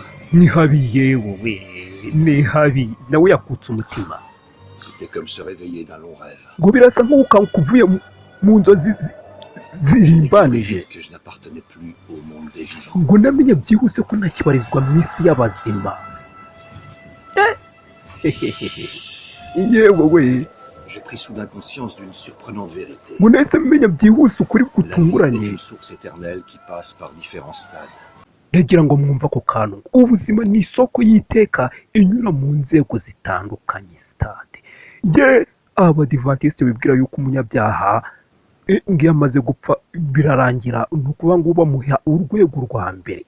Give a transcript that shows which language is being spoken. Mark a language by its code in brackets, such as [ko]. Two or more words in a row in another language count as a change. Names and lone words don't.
[rw] ni habi yewe, ni habi. Nawe yakutse umutima. [fr] C'était comme se réveiller d'un long rêve. [rw] Ngo birasa nk'ukanguka uvuye mu nzozi [fr] Je découvris [rw] zirimbanije. [fr] vite que je n'appartenais plus au monde des vivants. [rw] Ngo namenye byihuse ko ntakibarizwa mu isi y'abazima. Yewe we, [fr] Je pris soudain conscience d'une surprenante vérité. [rw] ngo nahise menya byihuse ukuri [fr] La vie est [rw] gutunguranye. [fr] une source éternelle qui passe par différents stades. [rw] Ndagira ngo mwumva ako kantu. Ubuzima ni isoko y'iteka inyura mu nzego zitandukanye. Stade ye abadivantisite bibwira yuko umunyabyaha ngiyo amaze gupfa birarangira, ni ukuvuga ngo bamuha urwego rwa mbere.